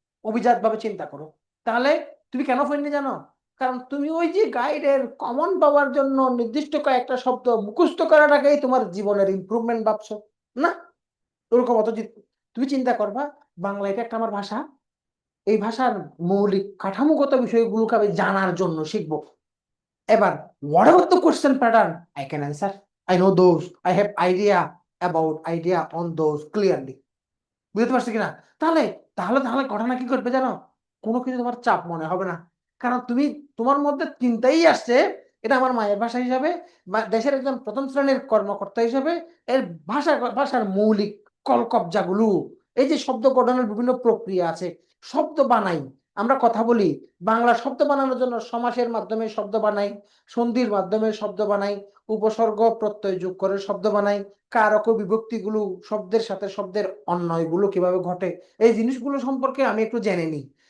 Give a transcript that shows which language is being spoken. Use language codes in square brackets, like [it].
[bn] অভিজাত ভাবে চিন্তা করো। তাহলে তুমি কেন ফেলনি জানো? কারণ তুমি ওই যে গাইডের কমন পাওয়ার জন্য নির্দিষ্ট কয়েকটা শব্দ মুখস্থ করার আগেই তোমার জীবনের ইমপ্রুভমেন্ট ভাবছো না। ওরকম অত তুমি চিন্তা করবা, বাংলা এটা একটা আমার ভাষা, এই ভাষার মৌলিক কাঠামোগত বিষয়গুলোকে আমি জানার জন্য শিখবো। এবার [en] whatever the question pattern I can answer, I know those, I have idea on those clearly। [bn] বুঝতে পারছি কিনা? তাহলে তাহলে তাহলে ঘটনা কি করবে জানো? কোনো কিছু তোমার চাপ মনে হবে না, কারণ তুমি, তোমার মধ্যে চিন্তাই আসছে এটা আমার মায়ের ভাষা হিসাবে বা দেশের একজন প্রথম শ্রেণীর কর্মকর্তা হিসাবে, এর ভাষার মৌলিক কলকবজাগুলো, এই যে শব্দ গঠনের বিভিন্ন প্রক্রিয়া আছে, শব্দ বানাই, আমরা কথা বলি, বাংলা শব্দ বানানোর জন্য সমাসের মাধ্যমে শব্দ বানাই, সন্ধির মাধ্যমে শব্দ বানাই, উপসর্গ প্রত্যয় যোগ করে শব্দ বানাই, কারক বিভক্তিগুলো, শব্দের সাথে শব্দের অন্বয়গুলো কিভাবে ঘটে, এই জিনিসগুলো সম্পর্কে আমি একটু জেনে নিই।